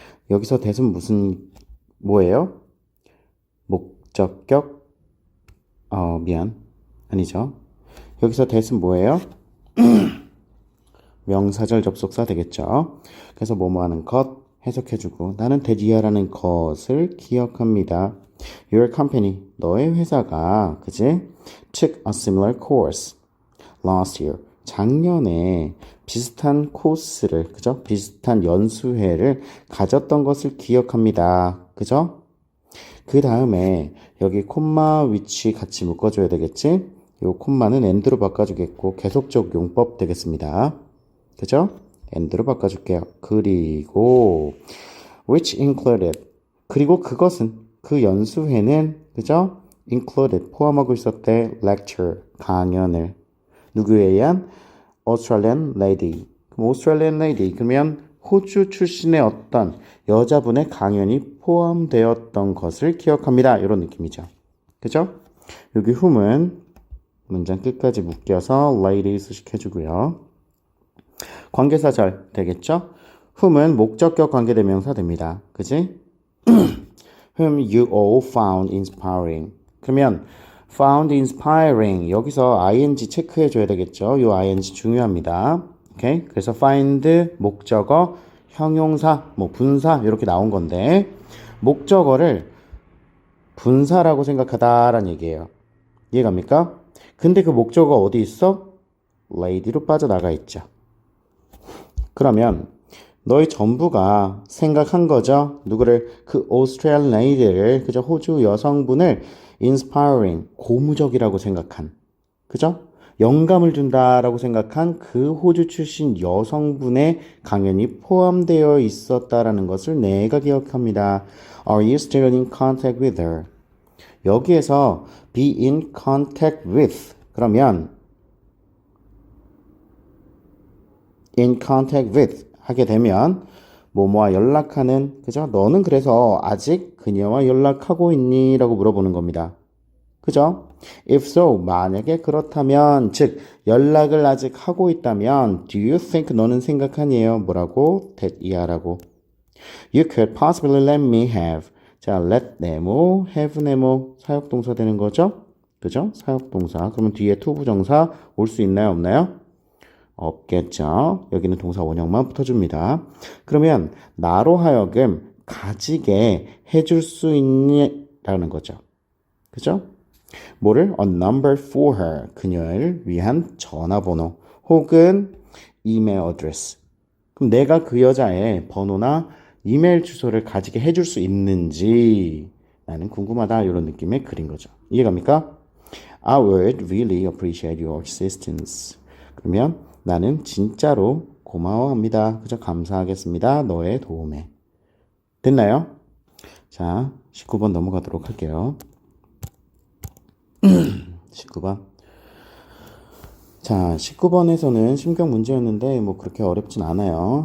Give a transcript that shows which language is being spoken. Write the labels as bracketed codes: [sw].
[ko] 여기서 that은 무슨 뭐예요? 목적격 아니죠. 여기서 that은 뭐예요? 명사절 접속사 되겠죠. 그래서 뭐뭐 하는 것 해석해주고 나는 that 이하라는 것을 기억합니다. [en] Your company, [ko] 너의 회사가 그지? [en] took a similar course last year. [ko] 작년에 비슷한 코스를 그죠? 비슷한 연수회를 가졌던 것을 기억합니다. 그죠? 그 다음에 여기 콤마 위치 같이 묶어줘야 되겠지? 요 콤마는 and로 바꿔주겠고 계속적 용법 되겠습니다. 그죠? and로 바꿔줄게요. 그리고 [en] which included [ko] 그리고 그것은 그 연수회는 그죠? included 포함하고 있었대 lecture 강연을 누구에 의한 [en] Australian lady. [ko] 그럼 Australian lady 그러면 호주 출신의 어떤 여자분의 강연이 포함되었던 것을 기억합니다. 이런 느낌이죠. 그죠? 여기 whom은 문장 끝까지 묶여서 lady 수식해주고요. 관계사절 되겠죠? whom은 목적격 관계대명사 됩니다. 그지? [en] whom you all found inspiring. [ko] 그러면 found inspiring 여기서 ing 체크해 줘야 되겠죠? 요 ing 중요합니다. 오케이? 그래서 find 목적어 형용사 뭐 분사 이렇게 나온 건데 목적어를 분사라고 생각하다라는 얘기예요. 이해갑니까? 근데 그 목적어 어디 있어? lady로 빠져나가 있죠. 그러면 너희 전부가 생각한 거죠. 누구를? 그 오스트레일리안 레이디를 그죠? 호주 여성분을 inspiring 고무적이라고 생각한 그죠? 영감을 준다라고 생각한 그 호주 출신 여성분의 강연이 포함되어 있었다라는 것을 내가 기억합니다. [en] Are you still in contact with her? [ko] 여기에서 [en] be in contact with [ko] 그러면 in contact with 하게 되면 뭐뭐와 연락하는 그죠? 너는 그래서 아직 그녀와 연락하고 있니? 라고 물어보는 겁니다. 그죠? [en] If so, [ko] 만약에 그렇다면 즉 연락을 아직 하고 있다면 [en] Do you think [ko] 너는 생각하니에요? 뭐라고? [en] that 이하라고 You could possibly let me have 자, let 네모, have 네모 [ko] 사역동사 되는 거죠? 그죠? 사역동사 그러면 뒤에 투부정사 올 수 있나요? 없나요? 없겠죠. 여기는 동사 원형만 붙어줍니다. 그러면 나로 하여금 가지게 해줄 수 있냐라는 거죠. 그죠? 뭐를? [en] A number for her. [ko] 그녀를 위한 전화번호. 혹은 [en] email address. [ko] 그럼 내가 그 여자의 번호나 이메일 주소를 가지게 해줄 수 있는지 나는 궁금하다. 이런 느낌의 글인 거죠. 이해갑니까? [en] I would really appreciate your assistance. [ko] 그러면 나는 진짜로 고마워합니다. 그저 감사하겠습니다. 너의 도움에. 됐나요? 자, 19번 넘어가도록 할게요. 19번. 자, 19번에서는 심경 문제였는데 뭐 그렇게 어렵진 않아요.